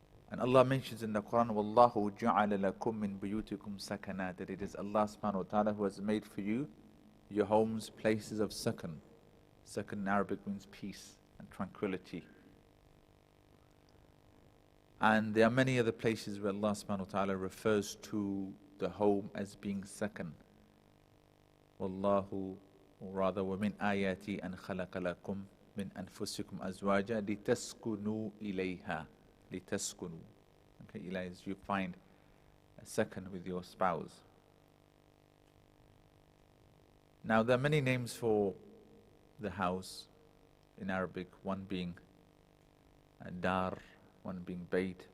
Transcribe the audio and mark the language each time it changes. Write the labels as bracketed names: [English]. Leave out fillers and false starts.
[English] And Allah mentions in the Quran, [Arabic] وَاللَّهُ جَعَلَ لَكُم مِّن بُيُوتِكُمْ سَكَنًا, [English] that it is Allah subhanahu wa ta'ala who has made for you your homes places of sakan. Sakan in Arabic means peace and tranquility. And there are many other places where Allah subhanahu wa ta'ala refers to the home as being sakan. [Arabic] وَاللَّهُ, [English] or rather, [Arabic] وَمِنْ آيَاتِ أَنْ خَلَقَ لَكُم مِّنْ أَنفُسِكُمْ أَزْوَاجًا لِتَسْكُنُوا إِلَيْهَا. لِتَسْكُنُوا. [English] Okay, Eli, you find a second with your spouse. Now, there are many names for the house in Arabic, one being dar, one being bait.